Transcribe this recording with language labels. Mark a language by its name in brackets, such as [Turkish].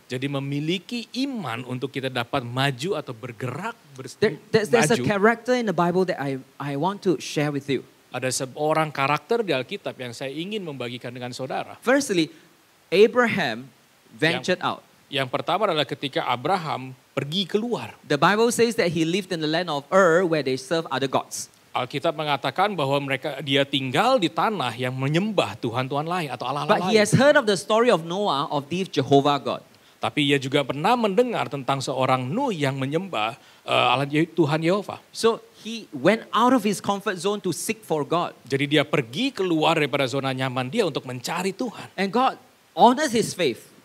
[Indonesian] Jadi memiliki iman untuk kita dapat maju atau bergerak [English] there's a [Indonesian] maju. [English] character in the Bible that I want to share with you. [Indonesian] Ada seorang karakter di Alkitab yang saya ingin membagikan dengan saudara. [English] Firstly, Abraham ventured out. [Indonesian] Yang pertama adalah ketika Abraham pergi keluar. [English] The Bible says that he lived in the land of Ur where they serve other gods. [Indonesian] Alkitab mengatakan bahwa dia tinggal di tanah yang menyembah Tuhan-Tuhan lain atau Allah-Allah [English] But he [Indonesian] lain. [English] has heard of the story of Noah of the Jehovah God. [Indonesian] Tapi ia juga pernah mendengar tentang seorang Nuh yang menyembah Allah Tuhan Yehova. [English] So he went out of his comfort zone to seek for God. [Indonesian] Jadi dia pergi keluar daripada zona nyaman dia untuk mencari Tuhan. [English] And God honored his faith.